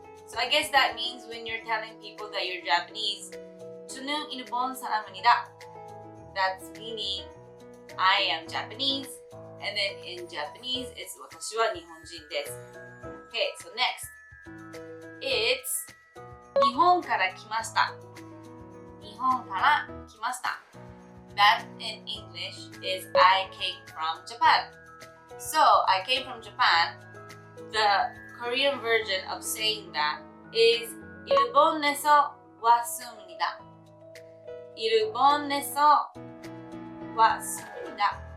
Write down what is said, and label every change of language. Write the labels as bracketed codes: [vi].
[en] So I guess that means when you're telling people that you're Japanese, [ko] 저는 일본 사람입니다. [en] That's meaning I am Japanese. And then in Japanese, it's [ja] 私は日本人です。 [en] Okay, so next. [ja] It's 日本から来ました。日本から来ました。 [en] That in English is I came from Japan. So, I came from Japan. The Korean version of saying that is [ko] 일본에서 왔습니다. 일본에서 왔습니다.